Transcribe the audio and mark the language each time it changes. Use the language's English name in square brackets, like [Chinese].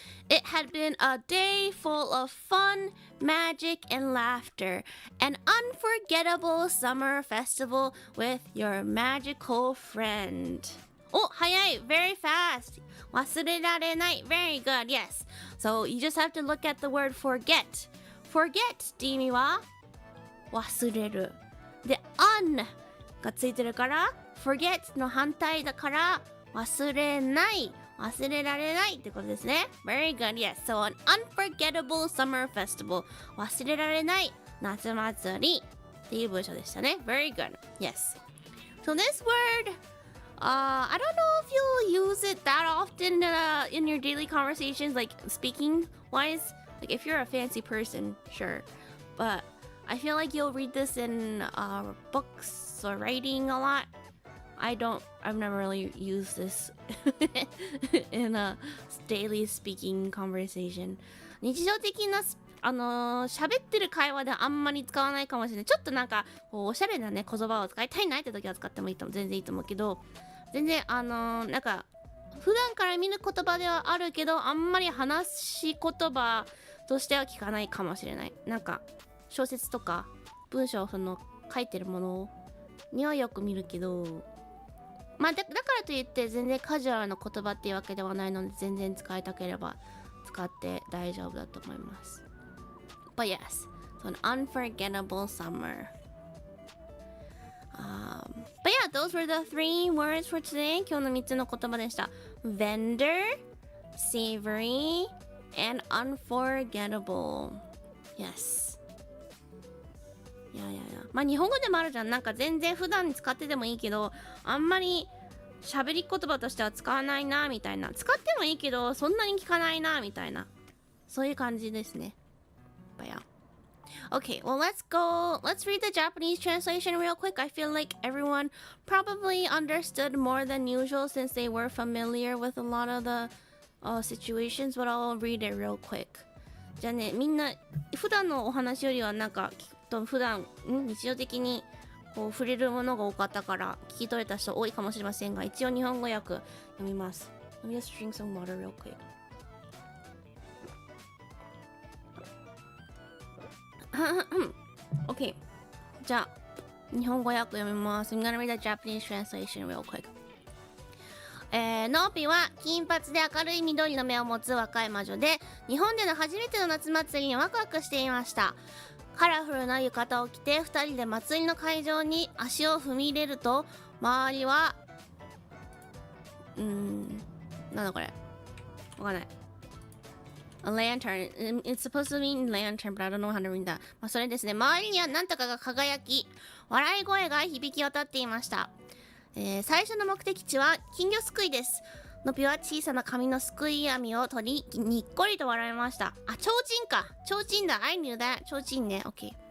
[English] It had been a day full of fun, magic, and laughter. An unforgettable summer festival with your magical friend. [Japanese] お、早い [English] Very fast. [Japanese] 忘れられない [English] Very good, yes. So you just have to look at the word forget. [Japanese] Forget って意味は忘れる。で、un がついてるからforget の反対だから忘れない、忘れられないってことですね。 [English] Very good, yes. So an unforgettable summer festival. [Japanese] 忘れられない夏祭りっていう文章でしたね。 [English] Very good, yes. So this word, I don't know if you'll use it that often in your daily conversations, like speaking wise. Like if you're a fancy person, sure. But I feel like you'll read this in books or writing a lot.I've never really used this in a daily speaking conversation. [Japanese] 日常的な喋ってる会話であんまり使わないかもしれない。ちょっとなんかこうおしゃれなね言葉を使いたいなって時は使っても全然いいと思うけど、全然なんか普段から見る言葉ではあるけど、あんまり話し言葉としては聞かないかもしれない。なんか小説とか文章を書いてるものにはよく見るけど、まあだからといって全然カジュアルな言葉っていうわけではないので、全然使いたければ使って大丈夫だと思います。 [English] But yes, so an unforgettable summer. But yeah, those were the 3 words for today. [Japanese] 今日の3つの言葉でした。 [English] Vendor, savory, and unforgettable. Yes. [Japanese] いや。まあ日本語でもあるじゃん。なんか全然普段に使っててもいいけど、あんまり喋り言葉としては使わないなみたいな。使ってもいいけど、そんなに聞かないなみたいな。そういう感じですね。 [English] But yeah. Okay, well, let's go. Let's read the Japanese translation real quick. I feel like everyone probably understood more than usual since they were familiar with a lot of the situations, but I'll read it real quick. [Japanese] じゃあね、みんな普段のお話よりはなんか普段日常的にこう触れるものが多かったから聞き取れた人多いかもしれませんが、一応日本語訳読みます。 [English] Let me just drink some water real quick. Okay. [Japanese] じゃあ日本語訳読みます。 [English] I'm gonna read the Japanese translation real quick. [Japanese] ノーピは金髪で明るい緑の目を持つ若い魔女で、日本での初めての夏祭りにワクワクしていました。カラフルな浴衣を着て2人で祭りの会場に足を踏み入れると、周りはなんだこれわかんない。 [English] A lantern. It's supposed to mean lantern, but I don't know how to read that. [Japanese] まあそれですね。周りには何とかが輝き、笑い声が響き渡っていました。最初の目的地は金魚すくいです。のぴは小さな紙のすくい網を取り、にっこりと笑いました。あ、提灯か。提灯だ。 [English] I knew that. [Japanese] 提灯ね。OK。